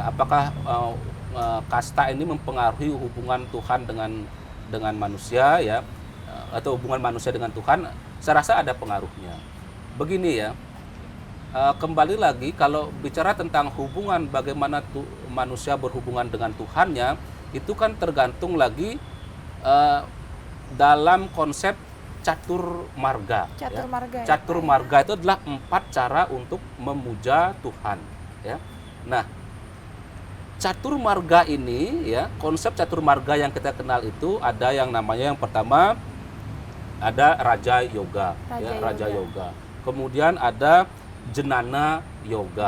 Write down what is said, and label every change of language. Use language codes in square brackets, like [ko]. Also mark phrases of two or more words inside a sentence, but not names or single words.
[id] Apakah kasta ini mempengaruhi hubungan Tuhan dengan manusia ya, atau hubungan manusia dengan Tuhan? Saya rasa ada pengaruhnya. Begini ya, kembali lagi kalau bicara tentang hubungan bagaimana manusia berhubungan dengan Tuhannya, itu kan tergantung lagi dalam konsep catur marga. Catur marga. Catur marga itu adalah 4 cara untuk memuja Tuhan. ya. Nah, catur marga ini ya, konsep catur marga yang kita kenal itu ada yang namanya, yang pertama ada Raja Yoga, Raja Yoga. Kemudian ada Jenana Yoga.